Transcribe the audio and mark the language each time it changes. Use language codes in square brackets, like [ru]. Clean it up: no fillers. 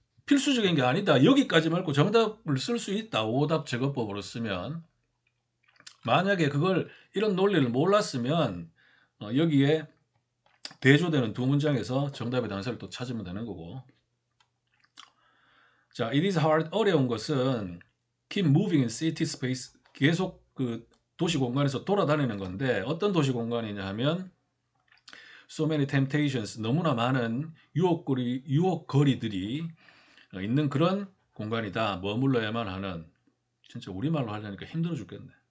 [ko] 필수적인 게 아니다. 여기까지 말고 정답을 쓸 수 있다. 오답 제거법으로 쓰면. 만약에 그걸 이런 논리를 몰랐으면 여기에 대조되는 두 문장에서 정답의 단서를 또 찾으면 되는 거고. [en] 자, it is hard. [ko] 어려운 것은 [en] keep moving in city space. [ko] 계속 그 도시 공간에서 돌아다니는 건데 어떤 도시 공간이냐 하면 [en] so many temptations. [ko] 너무나 많은 유혹거리들이 있는 그런 공간이다. 머물러야만 하는. 진짜 우리말로 하려니까 힘들어 죽겠네.